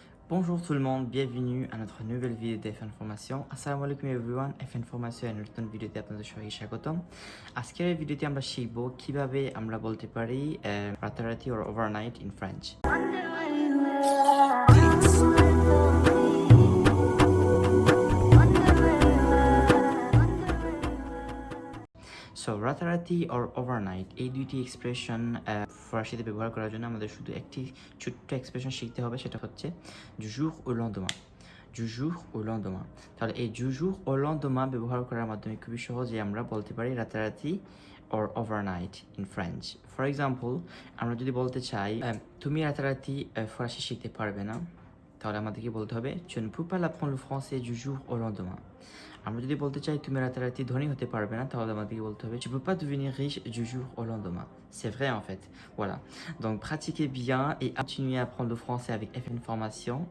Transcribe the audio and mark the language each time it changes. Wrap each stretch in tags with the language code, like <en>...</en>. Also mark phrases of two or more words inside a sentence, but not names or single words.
<fr>Bonjour tout le monde, bienvenue à notre nouvelle vidéo d'F Information.</fr> <ar>السلام عليكم</ar> <bn>everyone, F Information এর নতুন ভিডিওতে আপনাদের সবাইকে স্বাগতম। আজকের এই ভিডিওতে আমরা শিখব কিভাবে আমরা বলতে পারি রাতারাতি</bn> <en>or overnight in French.</en> <bn>সো রাতারাতি</bn> <en>or overnight</en> <bn>এই দুইটি এক্সপ্রেশন ফরাসিতে ব্যবহার করার জন্য আমাদের শুধু একটি ছোট্ট এক্সপ্রেশন শিখতে হবে, সেটা হচ্ছে</bn> <fr>du jour au lendemain. Du jour au lendemain.</fr> <bn>তাহলে এই</bn> <fr>du jour au lendemain</fr> <bn>ব্যবহার করার মাধ্যমে খুবই সহজে আমরা বলতে পারি রাতারাতি</bn> <en>or overnight in French. For example,</en> <bn>আমরা যদি বলতে চাই তুমি রাতারাতি ফরাসি শিখতে পারবে না, তাহলে আমাদেরকে বলতে হবে</bn> <fr>je ne peux pas apprendre le français du jour au lendemain.</fr> <bn>আমরা যদি বলতে চাই তুমি রাতারাতি ধনী হতে পারবে না, তাহলে আমাদেরকে বলতে হবে</bn> <fr>tu peux pas devenir riche du jour au lendemain. C'est vrai en fait. Voilà. Donc pratiquez bien et continuez à apprendre le français avec F Information.</fr>